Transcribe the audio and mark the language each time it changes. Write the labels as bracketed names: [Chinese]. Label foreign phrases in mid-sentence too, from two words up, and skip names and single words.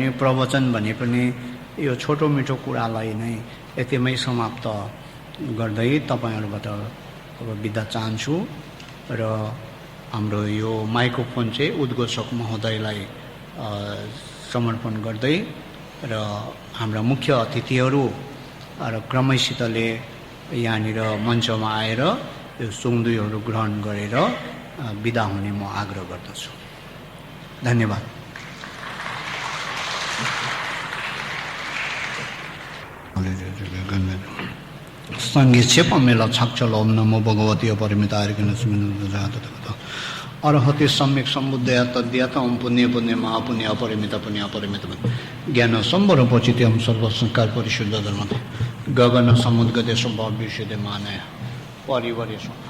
[Nepali] प्रवचन भने पनि यो छोटो मिठो कुरालाई नै यतिमै समाप्त गर्दै तपाईँहरूबाट अब बिदा चाहन्छु र हाम्रो यो माइक्रोफोन चाहिँ उद्घोषक महोदयलाई समर्पण गर्दै र हाम्रा मुख्य अतिथिहरू र क्रमैसितले यहाँनिर मञ्चमा आएर यो सुङदुईहरू ग्रहण गरेर बिदा हुने म आग्रह गर्दछु। धन्यवाद। संगीत [Sanskrit] क्षेपमेला छाक्षल ओम नमो भगवती अपरिमिताय अर्हति सम्यक सम्बुद्धया तद्यात ओम पुण्य पुण्य महापुण्य अपरिमित पुण्य अपरिमित ज्ञान सम्बर पचित हम सर्वसंस्कार परिशुद्ध धर्म गगन समुद्गते स्वभाव विषय मानय परिवारेश